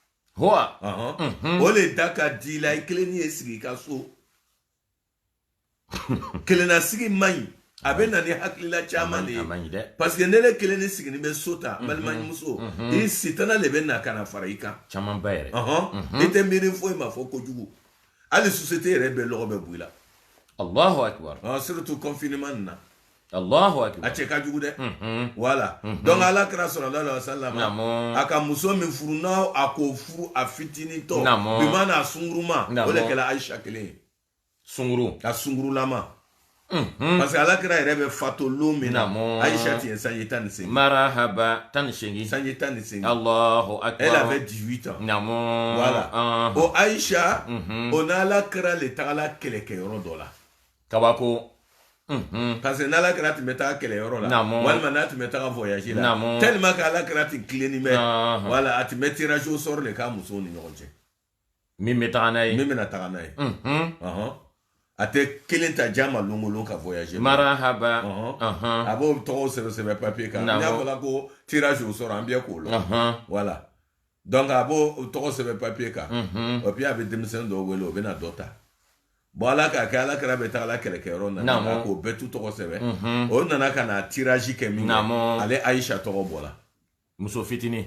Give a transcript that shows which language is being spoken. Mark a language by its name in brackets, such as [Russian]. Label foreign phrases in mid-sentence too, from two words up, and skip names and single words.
[Bambara] o le da ka di la i kelen ye sigi i ka so kelenna sigi man ɲi a bɛ na ni hakilila caman de ye [French] parce que [Bambara] ne le kelen ni sigini bɛ so ta balimamuso i sitana le bɛ na ka na fara i kan camanba yɛrɛ i tɛ miiri foyi ma fɔ kojugu hali société yɛrɛ bɛɛ lɔgɔ bɛ bɔ i la [Arabic] Allahu akbar [French] surtout confinement [Bambara] nin na [Arabic] Allahu akbar [Bambara] a cɛ ka jugu dɛ [French] voilà donc [Bambara] ala kira [Arabic] sallallahu alaihi wasallam [Bambara] a ka muso min furu n'a a k'o furu a fitinitɔ bi mana a sunguruma o de kɛra Aisha kelen ye sunguru a sungurulama [French] parce que [Bambara] ala kira yɛrɛ bɛ fato lon min na Aisha tun ye sanji 18 [Arabic] marahaba 18 [Bambara] sanji 18 [Arabic] Allahu akbar [French] elle avait 18 ans voilà [Bambara] o Aisha o n'ala kira le tagala kɛlɛkɛyɔrɔ dɔ la kabako [French] parce que [Bambara] n'ala kira tun bɛ taa kɛlɛyɔrɔ la walima n'a tun bɛ taa voyage la [French] tellement que [Bambara] ala kira tun tilenni bɛ voilà a tun bɛ [French] tirage au sort [Bambara] de k'a musow ni ɲɔgɔn cɛ min bɛ taga n'a ye min bɛna taga n'a ye a tɛ kelen ta jama longolon ka voyage [Arabic] marahaba [Bambara] a b'o tɔgɔ sɛbɛn papier kan n'a fɔla ko [French] tirage au sort [Bambara] an bɛɛ k'o lɔn [French] voilà donc [Bambara] a b'o tɔgɔ sɛbɛn papier kan [French] et puis [Bambara] a bɛ denmisɛn dɔw wele o bɛna dɔ ta bon ala k'a kɛ ala kɛra bɛ taga la kɛlɛkɛyɔrɔ na k'o bɛɛ tu tɔgɔ sɛbɛn o nana ka na tirage kɛ min kɛ ale Aisha tɔgɔ bɔra muso fitinin